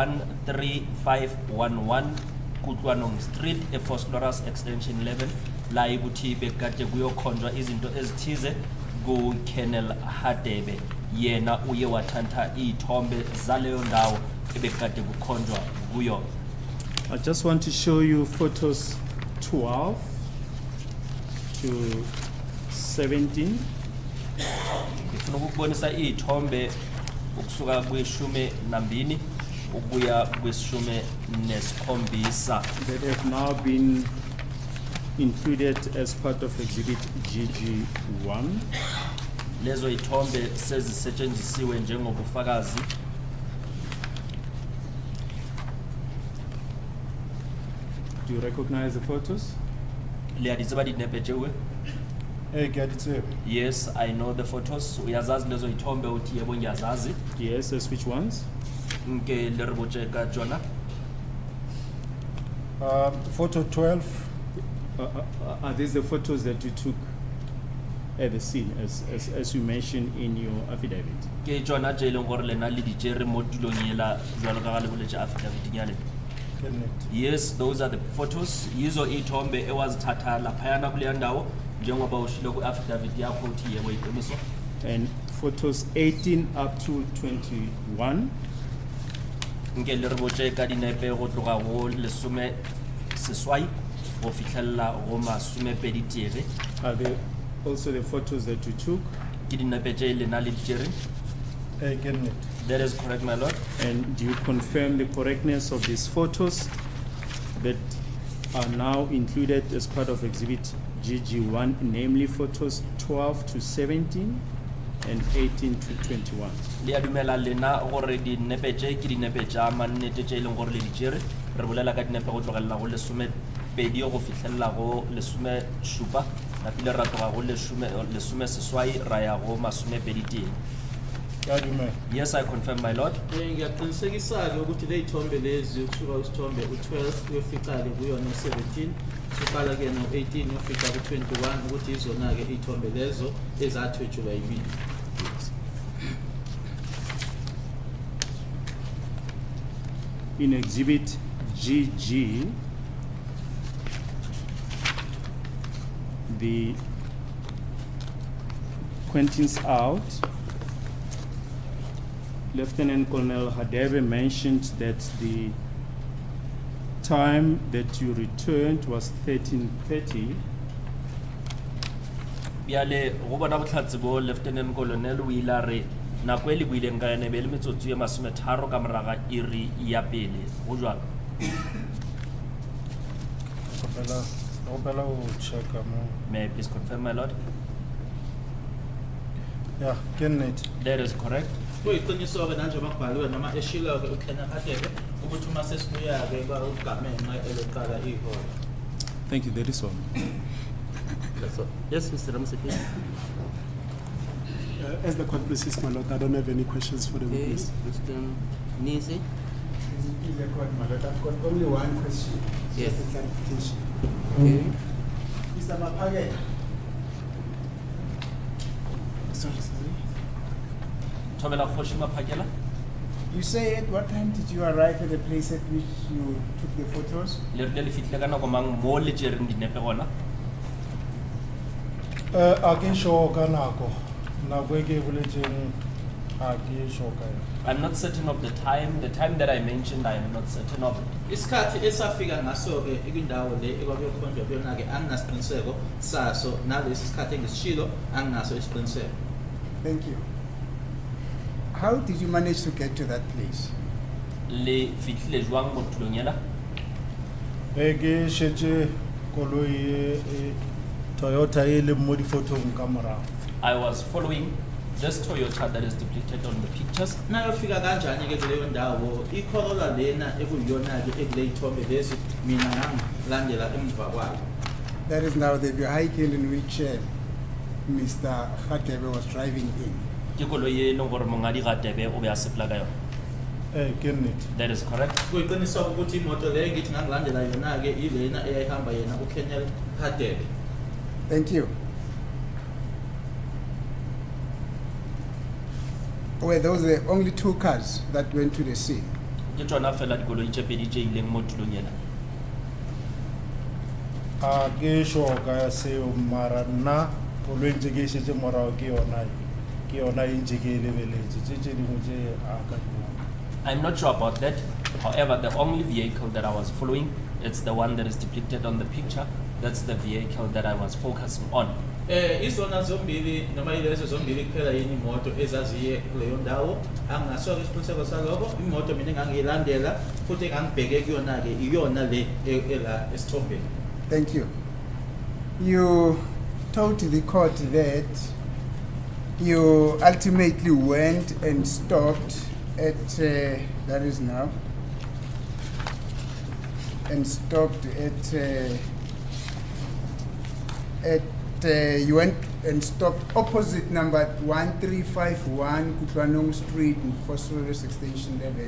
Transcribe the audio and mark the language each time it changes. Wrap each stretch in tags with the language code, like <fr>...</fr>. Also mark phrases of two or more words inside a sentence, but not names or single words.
<zu>13511 Kutwanong Street ePhosphorus extension 11 la ukuthi bekade kuyokhonjwa izinto ezithize ku-Colonel Hadebe yena uye wathanda izithombe zaleyo ndawo ebekade kukhonjwa kuyo.</zu> <en>I just want to show you photos 12 to 17.</en> <zu>Ngifuna ukubonisa izithombe ukusuka kwe-12 ukuya kwe-17</zu> <en>that have now been included as part of exhibit GG1.</en> <zu>lezo izithombe sezisetshenzisiwe njengobufakazi.</zu> <en>Do you recognize the photos?</en> <nso>Liyaditseba dinepe tšewe? Ke a di tseba.</nso> <en>Yes, I know the photos.</en> <zu>Uyazazi lezo izithombe uthi yebo ngiyazazi.</zu> <en>Yes, as which ones?</en> <nso>Nke le re botse ka tsona.</nso> <en>Photo 12, Are these the photos that you took at the scene, as you mentioned in your affidavit.</en> <nso>Ke tšona tše e leng gore lena le di tšere mo tulong yela jwalo ka ga le boletše affidavit ya lena.</nso> <en>Yes, those are the photos.</en> <zu>Yizo ithombe ewazithatha laphayana kuleya ndawo njengoba ushilo ku-affidavit yakho uthi yebo iqiniso.</zu> <en>And photos 18 up to 21.</en> <nso>Nke le re botše ka dinepe go tloga go lesome seswai go fitlhelela go masomepedi tee.</nso> <en>Are there also the photos that you took?</en> <nso>Ke dinepe tše lena le di tšere.</nso> <en>That is correct, my lord. And do you confirm the correctness of these photos that are now included as part of Exhibit GG1, namely photos 12 to 17 and 18 to 21?</en> <nso>Le a dumela lena gore dinepe tše ke dinepe tša mannete tše e leng gore le di tšere. Re bolela ka dinepe go tlogelela go lesomepedi go fitlhelela go lesome šupa napile ra tloga go lesome seswai ra ya go masomepedi tee.</nso> <en>Yes, I confirm, my lord.</en> <zu>Ngiyaqinisekisa-ke ukuthi le y'thombe lezi kusuka kwisithombe u-12 uyofika-ke kuyona u-17 suqala-ke no-18 uyofika ku-21 ukuthi izona-ke iy'thombe lezo ezathwetshulwa yimina.</zu> <en>In Exhibit GG, the pointings out, Lieutenant Colonel Hadebe mentioned that the time that you returned was 13:30.</en> <tn>Biale go bona botlhatsi bo Lieutenant Colonel o ile a re nako e le buileng ka yone e be le metsotso e masometharo ka moraga iri ya pele go jwalo.</tn> <en>May I please confirm, my lord? Yeah, Kenneth. That is correct.</en> <zu>Kuyiqiniso-ke njengoba kubhaliwe noma eshilo-ke uKenya Hadebe ukuthi uma sesibuya-ke ugamenxa eloqala iholo.</zu> <en>Thank you, that is all. Yes, Mr. Ramsey. As the court proceeds, my lord, I don't have any questions for the Okay, witness. Mr. Nisi. In the court, my lord, I've got only one question. Yes. Just a clarification. Okay. Mr. Mapagela. Sorry.</en> <nso>Thobela Kgoshi Maphakela.</nso> <en>You say at what time did you arrive at the place at which you took the photos?</en> <nso>Le rile le fitlhe ka nako mang mo le tšereng dinepe gona? A ke sure ka nako e ke boletseng a ke sure ka yona.</nso> <en>I'm not certain of the time. The time that I mentioned, I am not certain of it.</en> <zu>Isikhathi esafika ngaso-ke ikwindawo le ekwakuyokhonjwa kuyona-ke anginasiqiniseko saso nalesi sikhathi engisishilo anginaso isiqiniseko.</zu> <en>Thank you. How did you manage to get to that place?</en> <nso>Le fitlhile jwang mo tulong yela? Ke shetse koloi e Toyota e leng mo difotong ka morago.</nso> <en>I was following this Toyota that is depicted on the pictures.</en> <zu>Nayofika kanjani-ke kuleyo ndawo iCorolla lena ekuyiyona-ke ekule y'thombe lezi mina ngangilandela emva kwayo.</zu> <en>That is now the vehicle in which Mr. Hadebe was driving in.</en> <nso>Ke koloi e leng gore mongadi Radebe o be a sepela ka yona.</nso> <en>Kenneth. That is correct.</en> <zu>Kuyiqiniswa ukuthi imoto leyo ngithi ngangilandela yona-ke ilena eyayihamba yena uKenya Hadebe.</zu> <en>Thank you. Were those the only two cars that went to the scene?</en> <nso>Ke tsona fela dikoloi tše pedi tše ileng mo tulong yela. A ke sure ka seo mara nna koloi ntse ke shetse morago ke yona e ntse ke e lebeletse tše dingwe tše a ka di bona.</nso> <en>I'm not sure about that. However, the only vehicle that I was following, it's the one that is depicted on the picture. That's the vehicle that I was focusing on.</en> <zu>Izona zombili noma yilezo zombili kuphela yini imoto ezaziye kuleyo ndawo anginaso isiqiniseko salokho imoto mina engangiyilandela futhi engangibheke kuyona-ke iyona le ela esithombeni.</zu> <en>Thank you. You told the court that you ultimately went and stopped at, that is now, and stopped you went and stopped opposite number 1351 Kutwanong Street in Phosphorus Extension 11.</en>